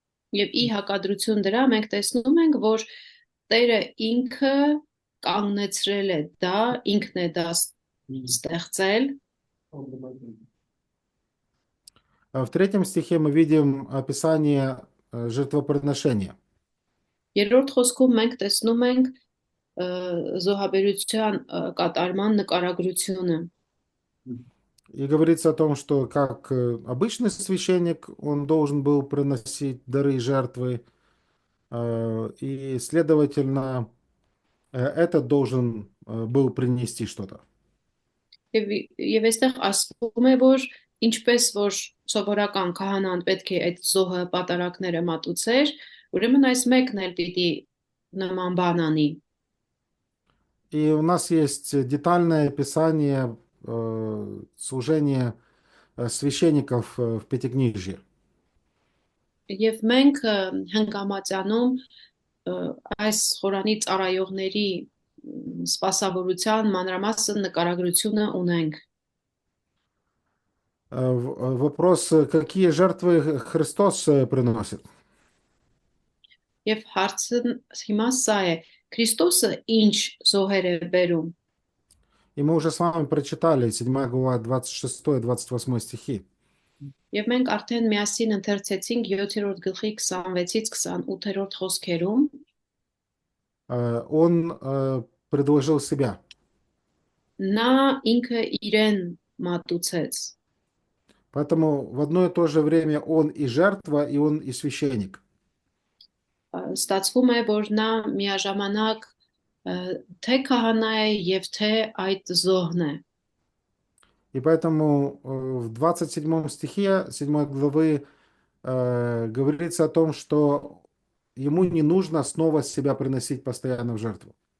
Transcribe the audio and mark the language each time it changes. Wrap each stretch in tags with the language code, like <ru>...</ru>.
<hy>Եվ ի հակադրություն дրա մենք տեսնում ենք, որ Տերը ինքը կանգնեցրել է դա, ինքն է դա ստեղծել։</hy> <ru>В третьем стихе мы видим описание жертвоприношения.</ru> <hy>Երրորդ խոսքում մենք տեսնում ենք զոհաբերության կատարման նկարագրությունը։</hy> <ru>И говорится о том, что как обычный священник, он должен был приносить дары и жертвы, и, следовательно, этот должен был принести что-то.</ru> <hy>Եվ այստեղ ասվում է, որ ինչպես որ սովորական քահանան պետք է այդ զոհը պատարակները մատուցեր, ուրեմն այս մեկն էլ պիտի նման բան անի։</hy> <ru>И у нас есть детальное описание служения священников в Пятикнижье.</ru> <hy>Եվ մենք հնգամատյանում այս խորանի ծառայողների սպասավորության մանրամասն նկարագրությունը ունենք։</hy> <ru>Вопрос, какие жертвы Христос приносит?</ru> <hy>Եվ հարցը հիմա սա է. Քրիստոսը ինչ զոհեր է բերում։</hy> <ru>И мы уже с вами прочитали 7 глава 26-28 стихи.</ru> <hy>Եվ մենք արդեն միասին ընթերցեցինք 7-րդ գլխի 26-ից 28-րդ խոսքերում։</hy> <ru>Он предложил себя.</ru> <hy>Նա ինքը իրեն մատուցեց։</hy> <ru>Поэтому в одно и то же время он и жертва, и он и священник.</ru> <hy>Ստացվում է, որ նա միաժամանակ թե քահանա է եւ թե այդ զոհն է։</hy> <ru>И поэтому в 27 стихе 7 главы говорится о том, что ему не нужно снова себя приносить постоянно в жертву.</ru>